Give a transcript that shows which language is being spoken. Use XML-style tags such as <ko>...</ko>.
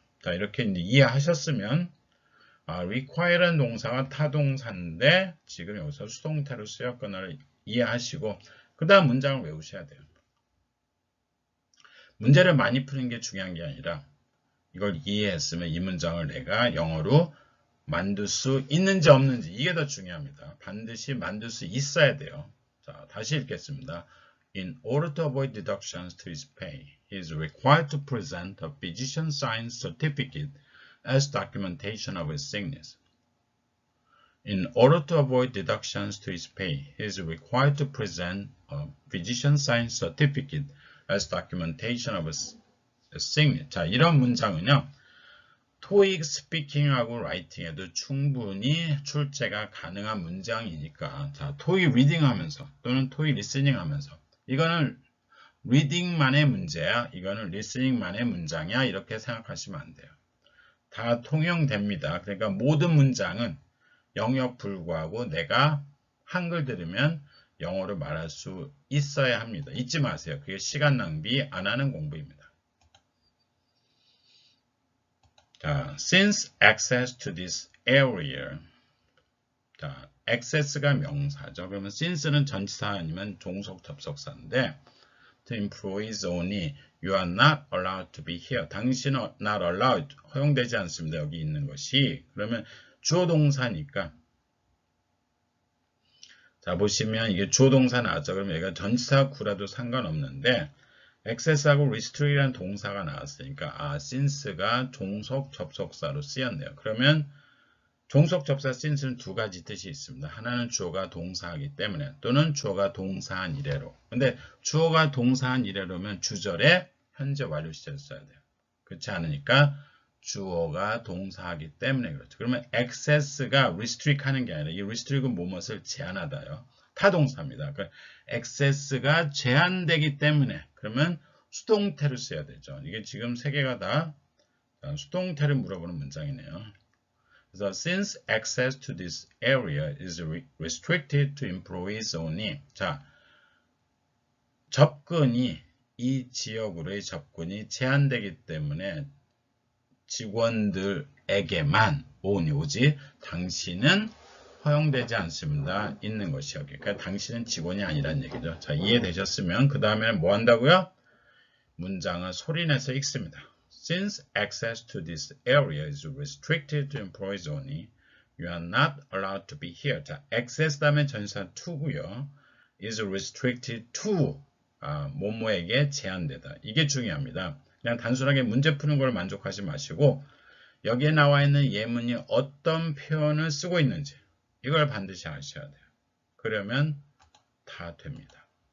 <ko>자, 이렇게 이제 이해하셨으면 require라는 동사가 타동사인데 지금 여기서 수동태로 쓰였거나를 이해하시고 그 다음 문장을 외우셔야 돼요. 문제를 많이 푸는 게 중요한 게 아니라 이걸 이해했으면 이 문장을 내가 영어로 만들 수 있는지 없는지 이게 더 중요합니다. 반드시 만들 수 있어야 돼요. 자, 다시 읽겠습니다.</ko> <en>In order to avoid deductions to his pay, he is required to present a physician signed certificate as documentation of his sickness. In order to avoid deductions to his pay, he is required to present a physician signed certificate as documentation of his sickness.</en> <ko>자, 이런 문장은요. 토익 스피킹하고 라이팅에도 충분히 출제가 가능한 문장이니까 자, 토익 리딩 하면서 또는 토익 리스닝 하면서 이거는 리딩만의 문제야. 이거는 리스닝만의 문장이야. 이렇게 생각하시면 안 돼요. 다 통용됩니다. 그러니까 모든 문장은 영역 불구하고 내가 한글 들으면 영어로 말할 수 있어야 합니다. 잊지 마세요. 그게 시간 낭비 안 하는 공부입니다.</ko> <en>자, since access to this area.</en> <ko>자, access가 명사죠. 그러면 since는 전치사 아니면 종속 접속사인데</ko> <en>to employees only, you are not allowed to be here.</en> <ko>당신은 not allowed, 허용되지 않습니다. 여기 있는 것이. 그러면 주어 동사니까 자, 보시면 이게 주어 동사 나왔죠. 그러면 얘가 전치사 구라도 상관없는데 access하고 restrict이라는 동사가 나왔으니까 since가 종속 접속사로 쓰였네요. 그러면 종속 접사 since는 두 가지 뜻이 있습니다. 하나는 주어가 동사이기 때문에 또는 주어가 동사한 이래로. 근데 주어가 동사한 이래로면 주절에 현재 완료 시제를 써야 돼요. 그렇지 않으니까 주어가 동사하기 때문에 그렇죠. 그러면 access가 restrict 하는 게 아니라 이 restrict은 무엇을 제한하다요. 타동사입니다. 그러니까 access가 제한되기 때문에 그러면 수동태를 써야 되죠. 이게 지금 세 개가 다 수동태를 물어보는 문장이네요. 그래서</ko> <en>since access to this area is restricted to employees only.</en> <ko>자, 접근이 이 지역으로의 접근이 제한되기 때문에 직원들에게만 오직 당신은 허용되지 않습니다. 있는 것이 여기. 그러니까 당신은 직원이 아니란 얘기죠. 자, 이해되셨으면 그 다음에는 뭐 한다고요? 문장을 소리내서 읽습니다.</ko> <en>Since access to this area is restricted to employees only, you are not allowed to be here.</en> <ko>자, access 다음에 전치사 to고요. is restricted to 뭐뭐에게 제한되다. 이게 중요합니다. 그냥 단순하게 문제 푸는 걸 만족하지 마시고 여기에 나와 있는 예문이 어떤 표현을 쓰고 있는지 이걸 반드시 아셔야 돼요. 그러면 다 됩니다.</ko>